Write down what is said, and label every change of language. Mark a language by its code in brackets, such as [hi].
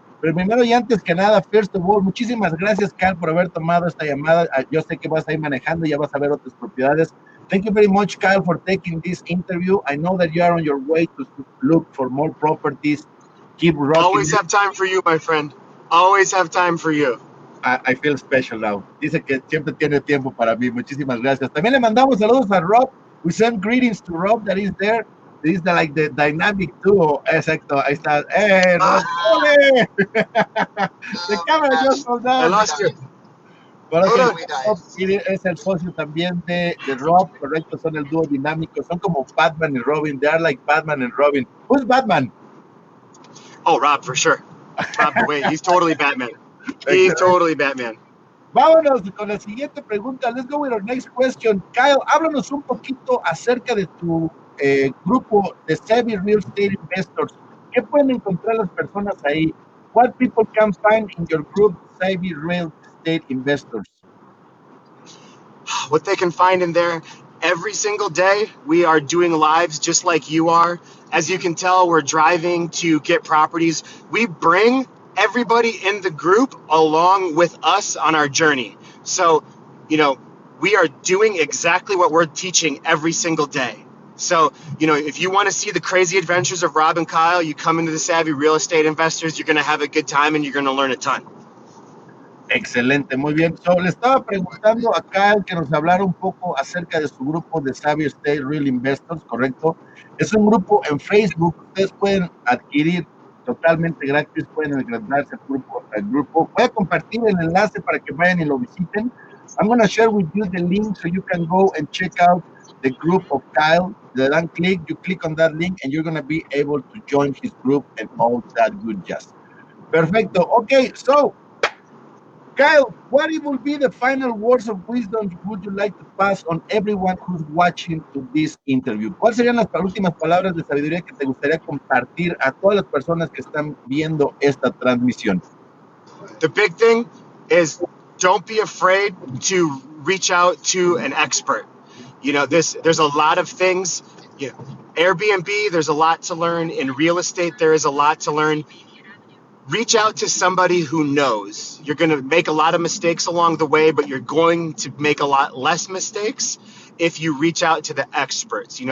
[es] Pero primero y antes que nada, [en] first of all, [es] muchísimas gracias, Kyle, por haber tomado esta llamada. Yo sé que vas a ir manejando, ya vas a ver otras propiedades. [en] Thank you very much, Kyle, for taking this interview. I know that you are on your way to look for more properties. Keep rocking. Always have time for you, my friend. Always have time for you. I feel special now. [es] Dice que siempre tiene tiempo para mí. Muchísimas gracias. También le mandamos saludos a Rob. [en] We send greetings to Rob that is there. This is the dynamic duo. [es] Exacto, ahí está. [en] Rob! The camera just fell down. I lost you. [es] Bueno, es el socio también de Rob, correcto, son el dúo dinámico, son como Batman y Robin, [en] they are like Batman and Robin. Who's Batman? Oh, Rob, for sure. Rob, wait, he's totally Batman. He's totally Batman. [es] Vámonos con la siguiente pregunta. [en] Let's go with our next question. [es] Kyle, háblanos un poquito acerca de tu grupo de Savvy Real Estate Investors. ¿Qué pueden encontrar las personas ahí? [en] What people can find in your group, Savvy Real Estate Investors? What they can find in there, every single day we are doing lives just like you are. As you can tell, we're driving to get properties. We bring everybody in the group along with us on our journey. So, we are doing exactly what we're teaching every single day. So, if you want to see the crazy adventures of Rob and Kyle, you come into the Savvy Real Estate Investors, you're going to have a good time and you're going to learn a ton. [es] Excelente, muy bien. So, le estaba preguntando a Kyle que nos hablara un poco acerca de su grupo de Savvy Estate Real Investors, ¿correcto? Es un grupo en Facebook, ustedes pueden adquirir totalmente gratis, pueden agregarse al grupo. Voy a compartir el enlace para que vayan y lo visiten. [en] I'm going to share with you the link so you can go and check out the group of Kyle. [es] Le dan click, [en] you click on that link and you're going to be able to join his group and all that good jazz. Perfecto. Okay, so Kyle, what will be the final words of wisdom would you like to pass on everyone who's watching to this interview? [es] ¿Cuáles serían las últimas palabras de sabiduría que te gustaría compartir a todas las personas que están viendo esta transmisión? [en] The big thing is don't be afraid to reach out to an expert. There's a lot of things. Airbnb, there's a lot to learn. In real estate, there is a lot to learn. Reach out to somebody who knows. You're going to make a lot of mistakes along the way, but you're going to make a lot less mistakes if you reach out to the experts.